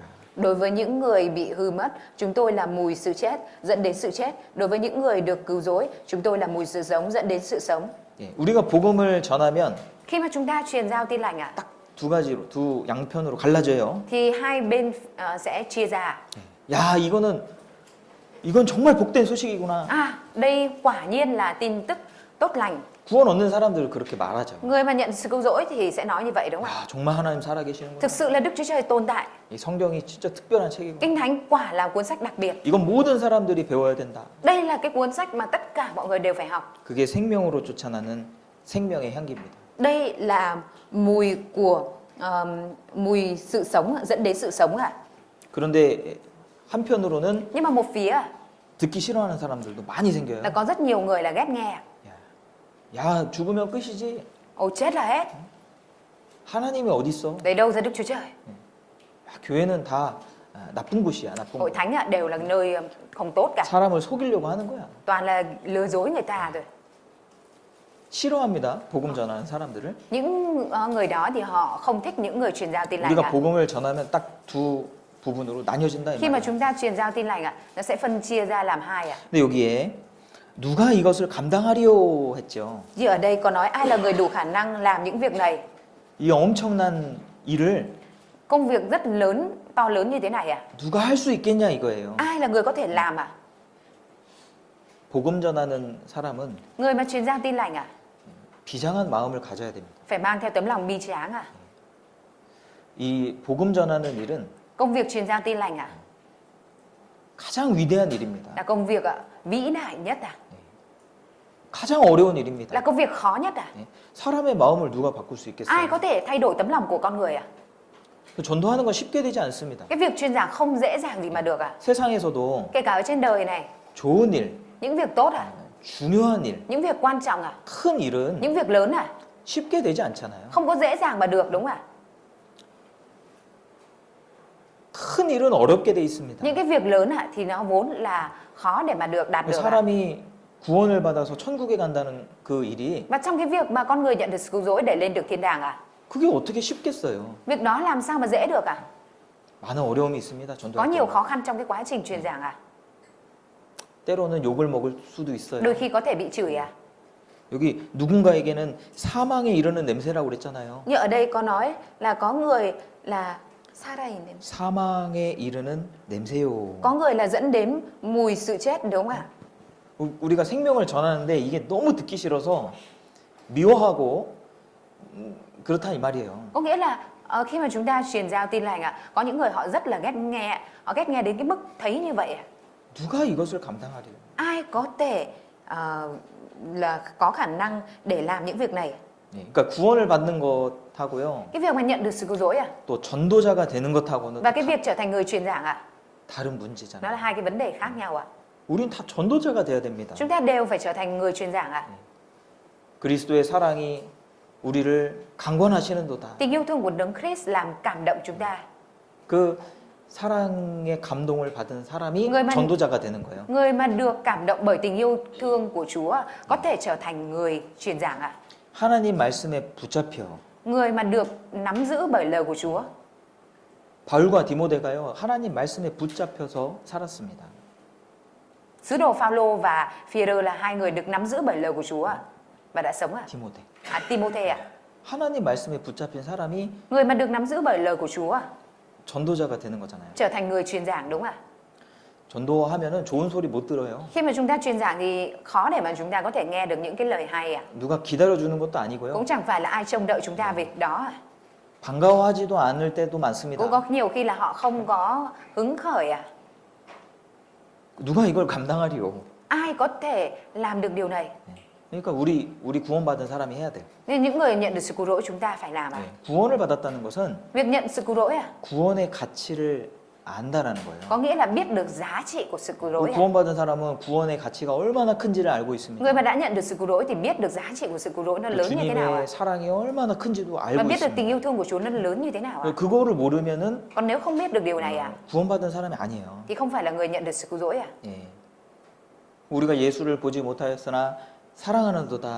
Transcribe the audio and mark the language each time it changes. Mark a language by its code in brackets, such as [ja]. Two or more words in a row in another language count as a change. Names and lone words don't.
[vi] Đối với những người bị hư mất, chúng tôi là mùi sự chết dẫn đến sự chết. Đối với những người được cứu rỗi, chúng tôi là mùi sự sống dẫn đến sự sống. [ko] 예, 우리가 복음을 전하면 [vi] Khi mà chúng ta truyền giao tin lành [ko] 두 가지로 두 양편으로 갈라져요. [vi] thì hai bên sẽ chia ra. [ko] 야, 이건 정말 복된 소식이구나. [vi] Đây quả nhiên là tin tức tốt lành. [ko] 구원 얻는 사람들은 그렇게 말하죠. [vi] Người mà nhận sự cứu rỗi thì sẽ nói như vậy đúng không ạ? [ko] 야, 정말 하나님 살아계시는구나. [vi] Thực sự là Đức Chúa Trời tồn tại. [ko] 이 성경이 진짜 특별한 책이고. [vi] Kinh Thánh quả là cuốn sách đặc biệt. [ko] 이건 모든 사람들이 배워야 된다. [vi] Đây là cái cuốn sách mà tất cả mọi người đều phải học. [ko] 그게 생명으로 쫓아나는 생명의 향기입니다. [vi] Đây là mùi của mùi sự sống dẫn đến sự sống ạ. [ko] 그런데 한편으로는 [vi] Nhưng mà một phía [ko] 듣기 싫어하는 사람들도 많이 생겨요. [vi] là có rất nhiều người là ghét nghe. [ko] 야, 죽으면 끝이지. [vi] Ồ, chết là hết. [ko] 하나님이 어디 있어? [vi] Đấy đâu ra Đức Chúa Trời? [ko] 야, 교회는 다 나쁜 곳이야, 나쁜 [vi] Hội [ko] 곳. [vi] thánh đều là nơi không tốt cả. [ko] 사람을 속이려고 하는 거야. [vi] Toàn là lừa dối người ta rồi. [ko] 싫어합니다. 복음 전하는 사람들을. [vi] Những người đó thì họ không thích những người truyền giao tin lành [ko] 우리가 [vi] ạ. [ko] 복음을 전하면 딱 두 부분으로 나뉘어진다 이 [vi] Khi mà [ko] 말이에요. [vi] chúng ta truyền giao tin lành nó sẽ phân chia ra làm hai ạ. [ko] 근데 여기에 누가 이것을 감당하리요 했죠. [vi] Thì ở đây có nói ai là người đủ khả năng làm những việc này. [ko] 이 엄청난 일을 [vi] Công việc rất lớn, to lớn như thế này à? [ko] 누가 할 수 있겠냐 이거예요. [vi] Ai là người có thể làm à? [ko] 복음 전하는 사람은 [vi] Người mà truyền giao tin lành à? [ko] 비장한 마음을 가져야 됩니다. [vi] Phải mang theo tấm lòng bi tráng à? [ko] 이 복음 전하는 일은 [vi] Công việc truyền giao tin lành à? [ko] 가장 위대한 일입니다. [vi] Là công việc vĩ đại nhất à? [ko] 가장 어려운 [vi] Là [ko] 일입니다. [vi] công việc khó nhất à? [ko] 예. 사람의 마음을 누가 바꿀 수 [vi] Ai [ko] 있겠어요? [vi] có thể thay đổi tấm lòng của con người à? [ko] 전도하는 건 쉽게 되지 않습니다. [vi] Cái việc truyền giảng không dễ dàng gì mà được à? [ko] 세상에서도 [vi] Kể cả ở trên đời này, [ko] 좋은 일, [vi] những việc tốt à? [ko] 중요한 일, [vi] Những việc quan trọng à? [ko] 큰 일은 [vi] Những việc lớn à? [ko] 쉽게 되지 않잖아요. [vi] Không có dễ dàng mà được đúng không ạ? [ko] 큰 일은 어렵게 돼 있습니다. [vi] Những cái việc lớn à thì nó vốn là khó để mà được đạt được. [ko] 사람이 구원을 받아서 천국에 간다는 그 일이 [vi] Và trong cái việc mà con người nhận được sự cứu rỗi để lên được thiên đàng à? [ko] 그게 어떻게 쉽겠어요? [vi] Việc đó làm sao mà dễ được à? [ko] 많은 어려움이 있습니다. [vi] Có [ko] 전도할 [vi] nhiều [ko] 때. [vi] khó khăn trong cái quá trình truyền giảng à? [ko] 때로는 욕을 먹을 수도 있어요. [vi] Đôi khi có thể bị chửi à? [ko] 여기 누군가에게는 사망에 이르는 냄새라고 그랬잖아요. [vi] Nhưng ở đây có nói là có người là [ko] 사망에 이르는 냄새요. [vi] có người là dẫn đến mùi sự chết đúng không ạ? [ko] 우리가 생명을 전하는데 이게 너무 듣기 싫어서 미워하고 그렇다 이 말이에요. [vi] Có nghĩa là khi mà chúng ta truyền giao tin lành ạ, có những người họ rất là ghét nghe, họ ghét nghe đến cái mức thấy như vậy ạ. [ko] 누가 이것을 감당하리요? [vi] Ai có thể là có khả năng để làm những việc này? [ko] 그러니까 구원을 받는 것하고요. [vi] Cái việc mà nhận được sự cứu rỗi à? [ko] 또 전도자가 되는 것하고는 [vi] Và cái việc trở thành người truyền giảng ạ, [ko] 다른 [vi] nó [ko] 문제잖아요. [vi] là hai cái vấn đề khác nhau ạ. [ko] 우린 다 전도자가 돼야 됩니다. [vi] Chúng ta đều phải trở thành người truyền giảng ạ. [ko] 그리스도의 사랑이 우리를 강권하시는도다. [vi] Tình yêu thương của Đấng Christ làm cảm động chúng ta. [ko] 그 사랑의 감동을 받은 사람이 [vi] người mà [ko] 전도자가 되는 거예요. [vi] người mà được cảm động bởi tình yêu thương của Chúa có thể trở thành người truyền giảng ạ. [ko] 하나님 말씀에 붙잡혀 [vi] Người mà được nắm giữ bởi lời của Chúa. [ko] 바울과 디모데가요 하나님 말씀에 붙잡혀서 살았습니다. [vi] Sứ đồ Phaolô và Phi-e-rơ là hai người được nắm giữ bởi lời của Chúa và đã sống ạ. [ko] 디모데. [vi] Timôthê ạ. [ko] 하나님 말씀에 붙잡힌 사람이 [vi] Người mà được nắm giữ bởi lời của Chúa [ko] 전도자가 되는 거잖아요. [vi] trở thành người truyền giảng đúng ạ. [ko] 전도하면은 좋은 소리 못 들어요. [vi] Khi mà chúng ta truyền giảng thì khó để mà chúng ta có thể nghe được những cái lời hay ạ. [ko] 누가 기다려 주는 것도 아니고요. [vi] Cũng chẳng phải là ai trông đợi chúng ta việc đó ạ. [ko] 반가워하지도 않을 때도 많습니다. [vi] Cũng có nhiều khi là họ không có hứng khởi ạ. [ko] 누가 이걸 감당하리요? [vi] Ai có thể làm được điều này? [ko] 그러니까 우리 구원받은 사람이 해야 돼요. [vi] Nên những người nhận được sự cứu rỗi chúng ta phải làm ạ. [ko] 구원을 받았다는 것은 [vi] Việc nhận sự cứu rỗi à? [ko] 구원의 가치를 안다라는 거예요. [vi] Có nghĩa là biết được giá trị của sự cứu rỗi à? [ko] 구원받은 사람은 구원의 가치가 얼마나 큰지를 알고 있습니다. [vi] Người mà đã nhận được sự cứu rỗi thì biết được giá trị của sự cứu rỗi nó lớn như thế nào ạ? [ko] 주님의 사랑이 얼마나 큰지도 [vi] Và [ko] 알고 [vi] biết được tình [ko] 있습니다. [vi] yêu thương của Chúa nó lớn như thế nào ạ? [ko] 그거를 모르면은 [vi] Còn nếu không biết được điều này ạ, [ko] 구원받은 사람이 아니에요. [vi] thì không phải là người nhận được sự cứu rỗi ạ. [ko] 예. 우리가 예수를 보지 못하였으나 사랑하는도다